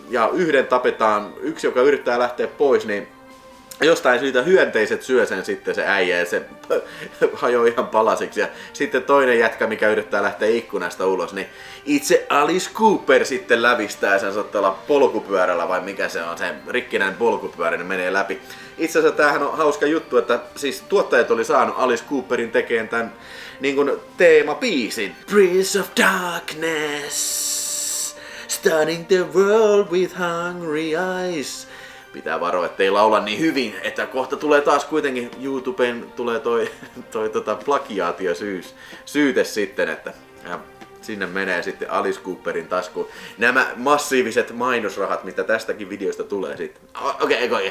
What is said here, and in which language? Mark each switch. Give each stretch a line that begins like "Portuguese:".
Finnish: Ja yhden tapetaan, yksi joka yrittää lähteä pois, niin jostain syytä hyönteiset syö sen sitten se äijä ja se hajoaa ihan palasiksi. Ja sitten toinen jätkä, mikä yrittää lähteä ikkunasta ulos, niin itse Alice Cooper sitten lävistää sen saattaa polkupyörällä vai mikä se on, se rikkinäinen polkupyörä, niin menee läpi. Itse asiassa tämähän on hauska juttu, että siis tuottajat oli saanut Alice Cooperin tekemään tämän niin kuin teemabiisin.
English: Prince of Darkness, stunning the world with hungry eyes.
Finnish: Pitää varoa, ettei laula niin hyvin, että kohta tulee taas kuitenkin YouTubeen tulee toi plagiaatiosyyte sitten, että sinne menee sitten Alice Cooperin taskuun nämä massiiviset mainosrahat, mitä tästäkin videosta tulee sitten. Okei.